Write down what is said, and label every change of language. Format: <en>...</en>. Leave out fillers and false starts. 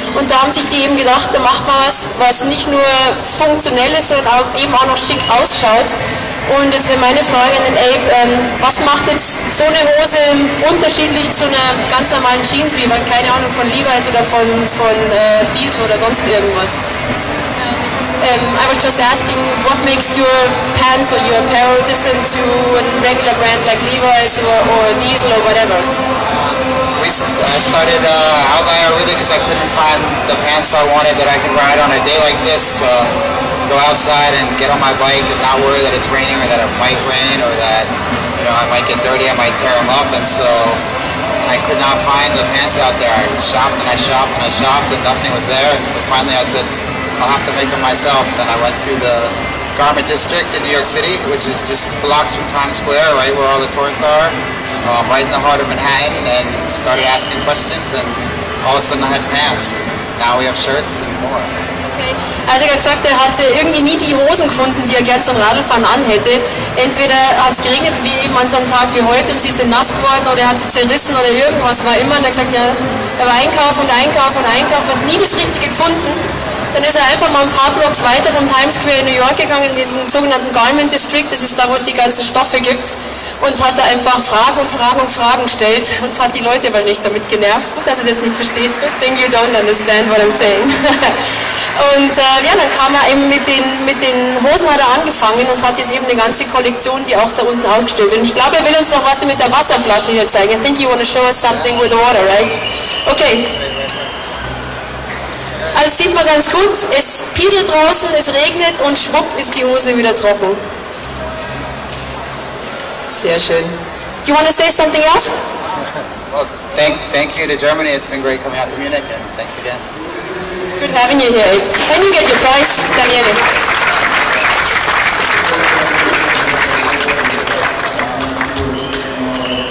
<de>Und da haben sich die eben gedacht, da macht man was nicht nur funktionell ist, sondern auch eben auch noch schick ausschaut. Und jetzt wäre meine Frage an den Abe, was macht jetzt so eine Hose unterschiedlich zu einer ganz normalen Jeans, wie man, keine Ahnung, von Levi's oder von Diesel oder sonst irgendwas?</de> <en>I was just asking, what makes your pants or your apparel different to a regular brand like Levi's or Diesel or whatever? I started Outlier really because I couldn't find the pants I wanted that I could ride on a day like this. Go outside and get on my bike and not worry that it's raining or that it might rain or that I might get dirty, I might tear them up, and so I could not find the pants out there. I shopped and I shopped and I shopped and nothing was there, and so finally I said I'll have to make them myself, and I went to the Garment District in New York City, which is just blocks from Times Square, right where all the tourists are, right in the heart of Manhattan, and started asking questions, and all of a sudden I had pants. Now we have shirts and more.</en> <de>Also er hat gesagt, er hatte irgendwie nie die Hosen gefunden, die er gern zum Radlfahren anhätte. Entweder hat es geregnet, wie eben an so einem Tag wie heute, und sie sind nass geworden, oder er hat sie zerrissen oder irgendwas war immer. Und er hat gesagt, ja, er war einkaufen und einkaufen und einkaufen, hat nie das Richtige gefunden. Dann ist er einfach mal ein paar Blocks weiter von Times Square in New York gegangen, in diesen sogenannten Garment District, das ist da, wo es die ganzen Stoffe gibt, und hat da einfach Fragen und Fragen und Fragen gestellt und hat die Leute aber nicht damit genervt. Gut, dass er es jetzt nicht versteht.</de> <en>Good thing you don't understand what I'm saying.</en> <de>Und ja, dann kam er eben mit den Hosen hat er angefangen und hat jetzt eben eine ganze Kollektion, die auch da unten ausgestellt wird. Und ich glaube, er will uns noch was mit der Wasserflasche hier zeigen.</de> <en>I think you want to show us something with the water, right? Okay.</en> <de>Also sieht man ganz gut, es pieselt draußen, es regnet und schwupp ist die Hose wieder trocken. Sehr schön.</de> <en>Do you want to say something else? Well, thank you to Germany. It's been great coming out to Munich, and thanks again. Good having you here. And you get your prize, Daniele.</en>